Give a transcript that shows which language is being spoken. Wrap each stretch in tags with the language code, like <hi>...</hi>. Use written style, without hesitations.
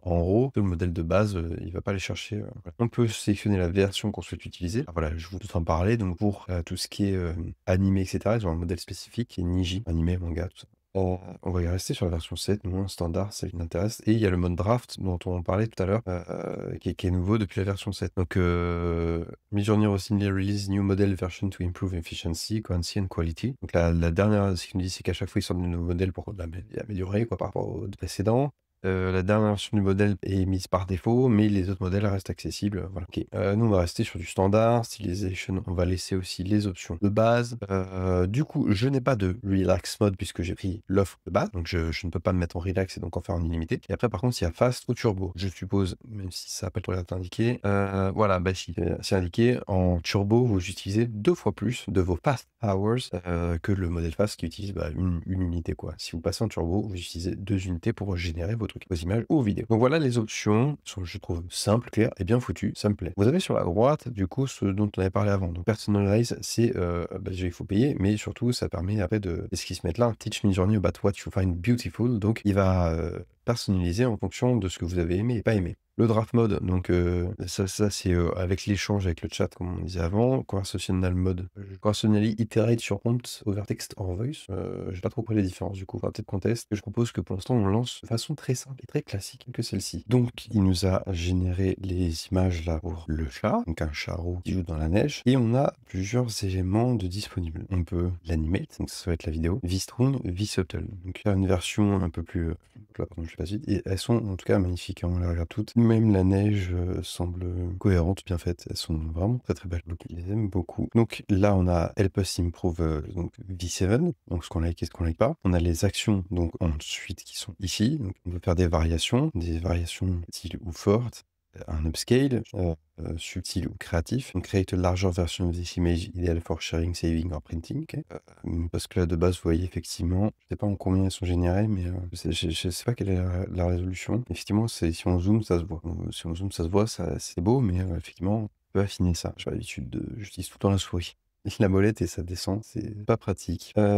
<fr>En RAW, le modèle de base, il va pas aller chercher. On peut sélectionner la version qu'on souhaite utiliser. Alors voilà, je vous en parler. Donc pour tout ce qui est animé, etc., ils ont un modèle spécifique qui est Niji, animé, manga, tout ça. On va y rester sur la version 7, nous, en standard, celle qui m'intéresse. Et il y a le mode draft dont on parlait tout à l'heure, qui est nouveau depuis la version 7.</fr> <en>Donc, Midjourney recently released new model version to improve efficiency, currency and quality.</en> <fr>Donc, la dernière, ce qu'il nous dit, c'est qu'à chaque fois, ils sortent de nouveaux modèles pour l'améliorer quoi, par rapport aux précédents. La dernière version du modèle est mise par défaut, mais les autres modèles restent accessibles. Voilà. Ok. Nous, on va rester sur du standard, stylisation. On va laisser aussi les options de base. Du coup, je n'ai pas de relax mode puisque j'ai pris l'offre de base, donc je ne peux pas me mettre en relax et donc en faire en illimité. Et après, par contre, il y a fast ou turbo. Je suppose, même si ça n'a pas l'air indiqué, voilà, bah si, c'est indiqué. En turbo, vous utilisez 2 fois plus de vos fast hours que le modèle fast qui utilise une unité quoi. Si vous passez en turbo, vous utilisez 2 unités pour générer vos trucs, vos images ou vos vidéos. Donc voilà les options, sont, je trouve, simples, claires et bien foutues, ça me plaît. Vous avez sur la droite, du coup, ce dont on avait parlé avant. Donc personalize, c'est, déjà il faut payer, mais surtout ça permet après de, qu'est-ce qu'ils se mettent là?</fr> <en>Teach Midjourney about what you find beautiful.</en> <fr>Donc il va personnaliser en fonction de ce que vous avez aimé et pas aimé. Le draft mode, donc ça c'est avec l'échange avec le chat, comme on disait avant.</fr> <en>Conversational mode, conversationally iterate sur prompt, over text or voice.</en> <fr>J'ai pas trop compris les différences du coup. Enfin, peut-être qu'on teste. Je propose que pour l'instant on lance de façon très simple et très classique que celle-ci. Donc il nous a généré les images là pour le chat, donc un charreau qui joue dans la neige. Et on a plusieurs éléments de disponibles. On peut l'animate, donc ça va être la vidéo, V-Strong, V-Subtle. Donc il y a une version un peu plus là, pardon, je sais pas suite. Et elles sont en tout cas magnifiques, hein, on les regarde toutes. Même la neige semble cohérente, bien faite. Elles sont vraiment très très belles. Donc, je les aime beaucoup. Donc là, on a Help Us Improve donc V7, donc ce qu'on like et ce qu'on like pas. On a les actions, donc ensuite qui sont ici. Donc, on peut faire des variations subtiles ou fortes. Un upscale, subtil ou créatif.</fr> <en>On create a larger version of this image ideal for sharing, saving or printing. Okay.</en> <fr>Parce que là, de base, vous voyez, effectivement, je sais pas en combien elles sont générées, mais je sais pas quelle est la résolution. Effectivement, si on zoome, ça se voit. Si on zoome, ça se voit, c'est beau, mais effectivement, on peut affiner ça. J'ai l'habitude j'utilise tout le temps la souris. La molette et ça descend, c'est pas pratique.</fr>